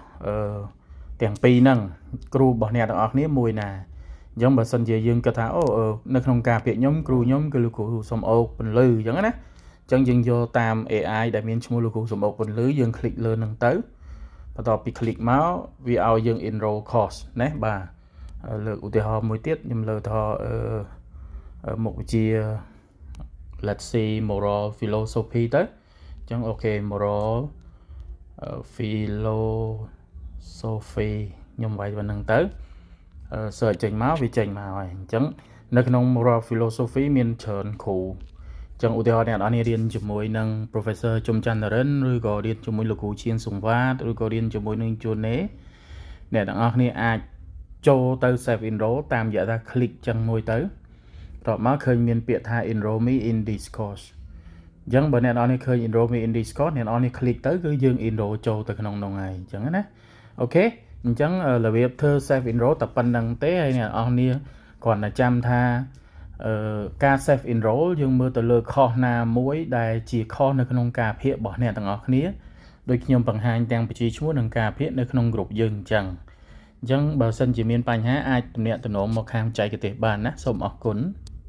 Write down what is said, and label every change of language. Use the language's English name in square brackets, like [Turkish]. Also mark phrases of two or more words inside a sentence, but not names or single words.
[Khmer] ទាំងពីរហ្នឹងគ្រូរបស់អ្នកទាំងអស់គ្នាមួយណាអញ្ចឹងបើសិនជាយើងគិតថានៅក្នុងការពាក្យខ្ញុំគ្រូខ្ញុំគឺលោកគ្រូសំអូកពន្លឺអញ្ចឹងណាអញ្ចឹងយើងយកតាម AI ដែលមានឈ្មោះលោកគ្រូសំអូកពន្លឺយើង click លើនឹងទៅបន្ទាប់ពី click មកវាឲ្យយើង [English] enroll course [Khmer] ណាបាទលើកឧទាហរណ៍មួយទៀតខ្ញុំលើកថាមុខវិជ្ជា [English] let's see moral philosophy [Khmer] ទៅអញ្ចឹងអូខេ moral philosophy ខ្ញុំវាយvàoនឹងទៅ search ចេញមកវាចេញមកហើយអញ្ចឹងនៅក្នុង [English] moral philosophy [Khmer] មានច្រើនគ្រូអញ្ចឹងឧទាហរណ៍អ្នកនររៀនជាមួយនឹង professor ជុំច័ន្ទរិនឬក៏រៀនជាមួយលោកគ្រូឈៀនសុង វ៉ាតឬក៏រៀនជាមួយនឹងជួនណេអ្នកទាំងអស់គ្នាអាចចូលទៅ [English] save enroll [Khmer] តាមរយៈថា click ចឹងមួយទៅបន្ទាប់មកឃើញ មានពាក្យថា [English] enroll me in this course [Khmer] អញ្ចឹងបើអ្នកនរឃើញ [English] enroll me in this course [Khmer] អ្នកនរ click ទៅគឺយើង enroll ចូលទៅក្នុងនោះហើយអញ្ចឹងណាអូខេអញ្ចឹងរបៀបធ្វើ [English] save enroll [Khmer] តែប៉ុណ្្នឹងទេហើយអ្នកនរគ្រាន់តែចាំថាការ [English] save enroll [Khmer] យើងមើលទៅលើ course ណាមួយដែលជា course នៅក្នុងការភាគរបស់អ្នកទាំងអស់គ្នាដូចខ្ញុំបង្ហាញទាំងបញ្ជីឈ្មោះនិងការភាគនៅក្នុង group យើងអញ្ចឹងបើសិនជាមានបញ្ហាអាចទំនាក់ទំនងមកខាងបច្ចេកទេសបានណាសូមអរគុណ